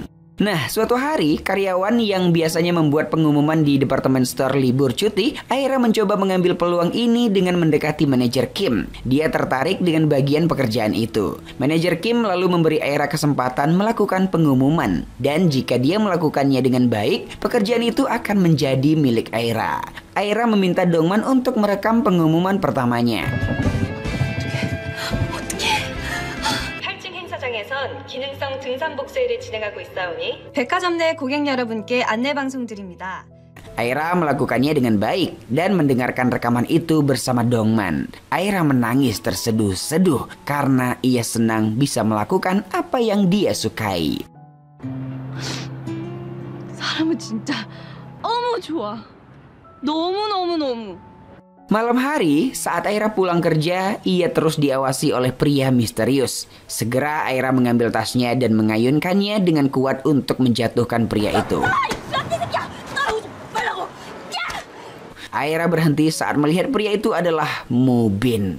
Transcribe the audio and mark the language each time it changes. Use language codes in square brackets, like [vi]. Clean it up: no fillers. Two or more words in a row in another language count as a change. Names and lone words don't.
[id] Nah, suatu hari, karyawan yang biasanya membuat pengumuman di departemen store libur cuti, Aira mencoba mengambil peluang ini dengan mendekati manajer Kim. Dia tertarik dengan bagian pekerjaan itu. Manajer Kim lalu memberi Aira kesempatan melakukan pengumuman. Dan jika dia melakukannya dengan baik, pekerjaan itu akan menjadi milik Aira. Aira meminta Dongman untuk merekam pengumuman pertamanya. [ko] 기능성 등산복 세일을 진행하고 있사오니 백화점 내 고객 여러분께 안내 방송 드립니다. [id] Aira melakukannya dengan baik dan mendengarkan rekaman itu bersama Dongman. Aira menangis terseduh-seduh karena ia senang bisa melakukan apa yang dia sukai. [ko] 사람은 진짜 너무 좋아. 너무. [id] Malam hari, saat Aira pulang kerja, ia terus diawasi oleh pria misterius. Segera Aira mengambil tasnya dan mengayunkannya dengan kuat untuk menjatuhkan pria itu. Aira berhenti saat melihat pria itu adalah Mubin.